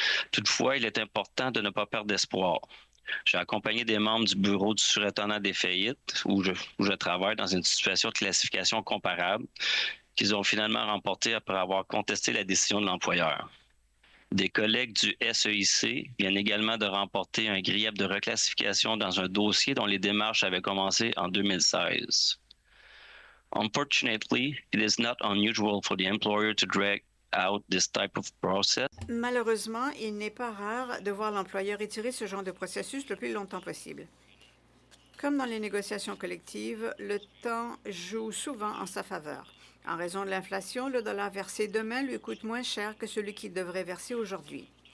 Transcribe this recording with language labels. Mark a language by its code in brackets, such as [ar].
[fr] Toutefois, il est important de ne pas perdre d'espoir. J'ai accompagné des membres du bureau du surintendant des faillites, où je travaille dans une situation de classification comparable, qu'ils ont finalement remporté après avoir contesté la décision de l'employeur. Des collègues du SEIC viennent également de remporter un grief de reclassification dans un dossier dont les démarches avaient commencé en 2016. [en] Unfortunately, it is not unusual for the employer to drag out this type of process. [fr] Malheureusement, il n'est pas rare de voir l'employeur étirer ce genre de processus le plus longtemps possible. Comme dans les négociations collectives, le temps joue souvent en sa faveur. En raison de l'inflation, le dollar versé demain lui coûte moins cher que celui qu'il devrait verser aujourd'hui.